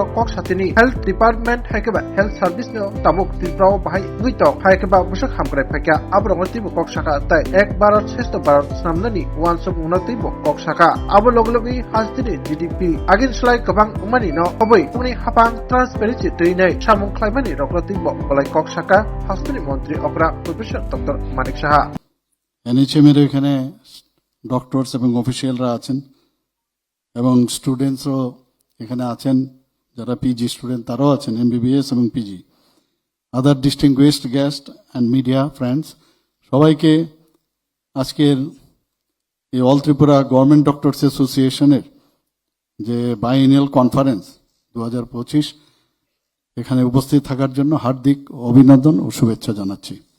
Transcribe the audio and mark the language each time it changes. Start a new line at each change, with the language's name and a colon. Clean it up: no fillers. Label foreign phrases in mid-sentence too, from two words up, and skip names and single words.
Kok Borok: Kok Satini
English: Health Department
Kok Borok: Haikeba
English: Health Service
Kok Borok: no Tabuk Tilprao Bahai Guito Haikeba Bushak Hamkre Pekya Abrongati Kok Saka tai Ek Barat Sesto Barat Snamnani Wansuk Unati Kok Saka Abu Loglogi Hastini GDP Agin Slai Kabang Umani no Khoboi Umani Hapang Transparency Trinai Samung Klaimani Roglati Bolai Kok Saka Hastani Montri Okra
English: Professor Dr.
Kok Borok: Manik Shah
Bangla: NHM এর এখানে ডক্টরস এবং অফিসিয়ালরা আছেন এবং স্টুডেন্টসও এখানে আছেন যারা পিজি স্টুডেন্ট তারাও আছেন এমবিবিএস এবং পিজি
English: other distinguished guest and media friends
Bangla: সবাইকে আজকের এই অল ত্রিপুরা গভর্নমেন্ট ডক্টরস অ্যাসোসিয়েশনের যে
English: biannual conference
Bangla: 2025 এখানে উপস্থিত থাকার জন্য হার্দিক অভিনন্দন ও শুভেচ্ছা জানাচ্ছি।